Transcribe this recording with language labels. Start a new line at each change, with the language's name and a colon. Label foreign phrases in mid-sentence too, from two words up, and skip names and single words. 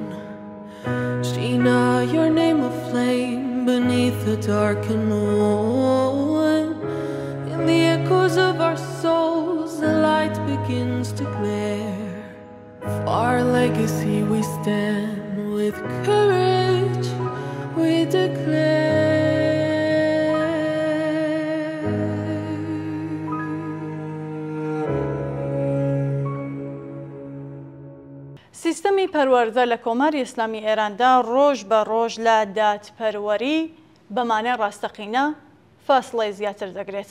English: Sheena, your name a flame beneath the darkened moon. In the echoes of our souls, the light begins to glare. For our legacy we stand, with courage we declare.
Central Kurdish: سیستەمی پەروەردە لە کۆماری ئیسلامی ئێراندا ڕۆژ بە ڕۆژ لە دادپەروەری بەمانای ڕاستەقینە فاصلەی زیاتر دەگرێت.